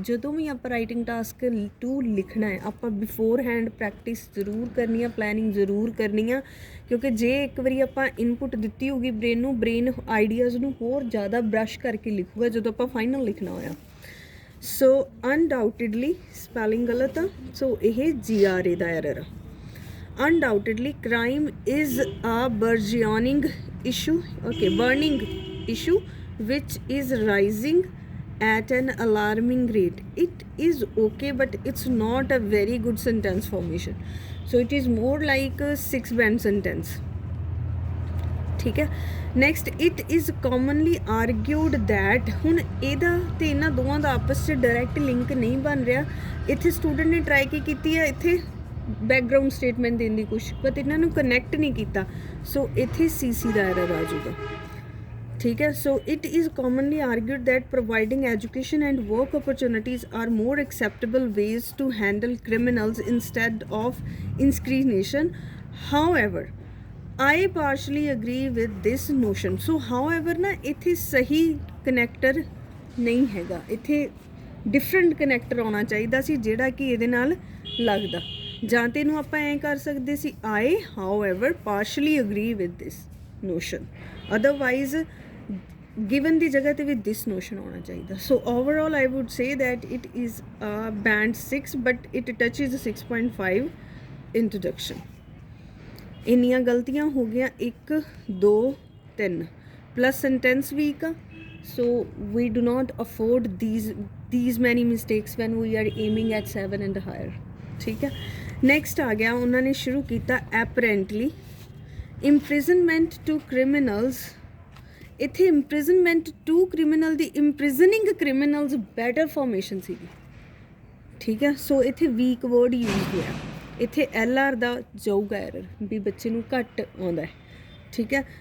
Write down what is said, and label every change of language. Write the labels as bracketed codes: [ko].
[pa] ਜਦੋਂ ਵੀ ਆਪਾਂ writing task 2 ਲਿਖਣਾ ਹੈ, ਆਪਾਂ ਬਿਫੋਰ ਹੈਂਡ ਪ੍ਰੈਕਟਿਸ ਜ਼ਰੂਰ ਕਰਨੀ ਆ, ਪਲੈਨਿੰਗ ਜ਼ਰੂਰ ਕਰਨੀ ਆ, ਕਿਉਂਕਿ ਜੇ ਇੱਕ ਵਾਰੀ ਆਪਾਂ ਇਨਪੁਟ ਦਿੱਤੀ ਹੋਊਗੀ ਬ੍ਰੇਨ ਨੂੰ, ਬ੍ਰੇਨ ਆਈਡੀਆਜ਼ ਨੂੰ ਹੋਰ ਜ਼ਿਆਦਾ ਬਰਸ਼ ਕਰਕੇ ਲਿਖੂਗਾ ਜਦੋਂ ਆਪਾਂ ਫਾਈਨਲ ਲਿਖਣਾ ਹੋਇਆ। ਸੋ ਅਨਡਾਊਟਡਲੀ ਸਪੈਲਿੰਗ ਗਲਤ ਆ, ਸੋ ਇਹ GRA ਦਾ ਐਰਰ ਆ। [en] undoubtedly crime is a burgeoning issue, okay, burning issue which is rising at an alarming rate. It is okay, but it's not a very good sentence formation, so it is more like a 6-band sentence. [hi] ठीक है। [pa] Next, [en] it is commonly argued that, [pa] ਹੁਣ ਇਹਦਾ ਤੇ ਇਹਨਾਂ ਦੋਵਾਂ ਦਾ ਆਪਸ 'ਚ direct link ਨਹੀਂ ਬਣ ਰਿਹਾ। ਇੱਥੇ ਸਟੂਡੈਂਟ ਨੇ ਟਰਾਈ ਕੀ ਕੀਤੀ ਹੈ, ਇੱਥੇ ਬੈਕਗਰਾਊਂਡ ਸਟੇਟਮੈਂਟ ਦੇਣ ਦੀ ਕੋਸ਼ਿਸ਼, ਬਟ ਇਹਨਾਂ ਨੂੰ ਕਨੈਕਟ ਨਹੀਂ ਕੀਤਾ, ਸੋ ਇੱਥੇ CC ਦਾ ਐਰਰ ਆ ਜਾਊਗਾ। ਠੀਕ ਹੈ। [en] So it is commonly argued that providing education and work opportunities are more acceptable ways to handle criminals instead of incrimination. However I partially agree with this notion. So however [pa] ਨਾ ਇੱਥੇ ਸਹੀ ਕਨੈਕਟਰ ਨਹੀਂ ਹੈਗਾ, ਇੱਥੇ ਡਿਫਰੈਂਟ ਕਨੈਕਟਰ ਆਉਣਾ ਚਾਹੀਦਾ ਸੀ ਜਿਹੜਾ ਕਿ ਇਹਦੇ ਨਾਲ ਲੱਗਦਾ। ਜਾਂ ਤੇ ਇਹਨੂੰ ਆਪਾਂ ਐਂ ਕਰ ਸਕਦੇ ਸੀ, [en] I however partially agree with this notion, otherwise given [pa] ਦੀ ਜਗ੍ਹਾ ਤੇ ਵੀ [en] this notion [pa] ਆਉਣਾ ਚਾਹੀਦਾ। [en] So overall I would say that it is band 6 but it touches 6.5 introduction। [pa] ਇੰਨੀਆਂ ਗਲਤੀਆਂ ਹੋ ਗਈਆਂ, 1 2 3 ਪਲੱਸ ਸੈਂਟੈਂਸ ਵੀਕ ਆ। [en] So we do not afford these many mistakes when we are aiming at 7 and higher। [pa] ਠੀਕ ਹੈ। Next ਆ ਗਿਆ, ਉਹਨਾਂ ਨੇ ਸ਼ੁਰੂ ਕੀਤਾ [en] apparently imprisonment to criminals। [pa] ਇੱਥੇ [en] imprisonment to criminal [pa] ਦੀ [en] imprisoning criminals [pa] better formation ਸੀਗੀ। ਠੀਕ ਹੈ। ਸੋ ਇੱਥੇ ਵੀਕ ਵਰਡ ਯੂਜ਼ ਹੋਇਆ, ਇੱਥੇ LR ਦਾ ਜਾਊਗਾ ਐਰਰ, ਵੀ ਬੱਚੇ ਨੂੰ ਘੱਟ ਆਉਂਦਾ ਹੈ। ਠੀਕ ਹੈ।